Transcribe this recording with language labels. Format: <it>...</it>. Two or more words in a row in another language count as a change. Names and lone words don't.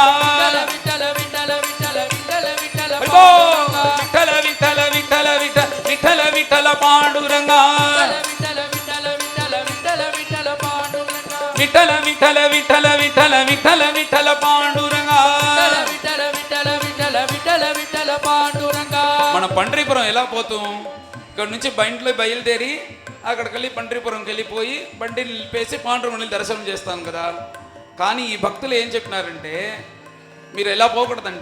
<mr>विठल विठल विठल विठल विठल गो विठल विठल विठल विठल विठल विठल पांडुरंगा विठल विठल विठल विठल विठल पांडुरंगा विठल विठल विठल विठल विठल विठल पांडुरंगा</mr> <te>విఠల విఠల విఠల విఠల విఠల పాండురంగా మనం పండ్రీపురం ఎలా పోతాం ఇక్కడ నుంచి బండిలో బయలుదేరి అక్కడికి వెళ్ళి పండ్రీపురంకి వెళ్ళిపోయి బండిని నిలిపేసి పాండురంగని దర్శనం చేస్తాం కదా. కానీ ఈ భక్తులు ఏం చెప్పినారంటే మీరు ఎలా పోకూడదంట.</te>